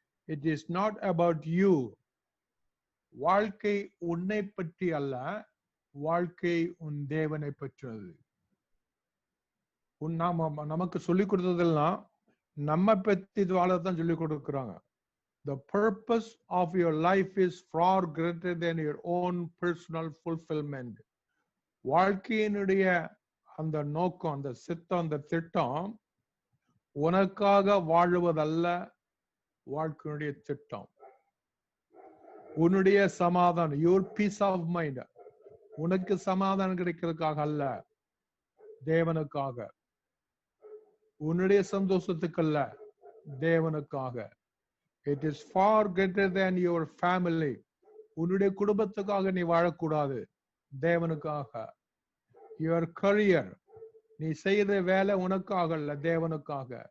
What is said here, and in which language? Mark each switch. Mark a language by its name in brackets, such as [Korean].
[English] It is not about you. [Tamil] வாழ்க்கை உன்னை பற்றி அல்ல, வாழ்க்கை உன் தேவனை பற்றியது. நமக்கு சொல்லிக் கொடுத்ததெல்லாம் நம்ம பற்றி வாழத்தான் சொல்லிக் கொடுக்குறாங்க. [English] The purpose of your life is far greater than your own personal fulfillment. [Tamil] வாழ்க்கையினுடைய அந்த நோக்கம், அந்த சித்தம், அந்த திட்டம் உனக்காக வாழுவதல்ல. வாழ்க்கையினுடைய திட்டம் உன்னுடைய சமாதானம், [English] your peace of mind, [Tamil] உனக்கு சமாதானம் கிடைக்கிறதுக்காக அல்ல, தேவனுக்காக. உன்னுடைய சந்தோஷத்துக்கு அல்ல, தேவனுக்காக. [English] It is far greater than your family. [Tamil] உன்னுடைய குடும்பத்துக்காக நீ வாழக்கூடாது, தேவனுக்காக. [English] Your career, [Tamil] நீ செய்யற வேலை உனக்காக அல்ல, தேவனுக்காக.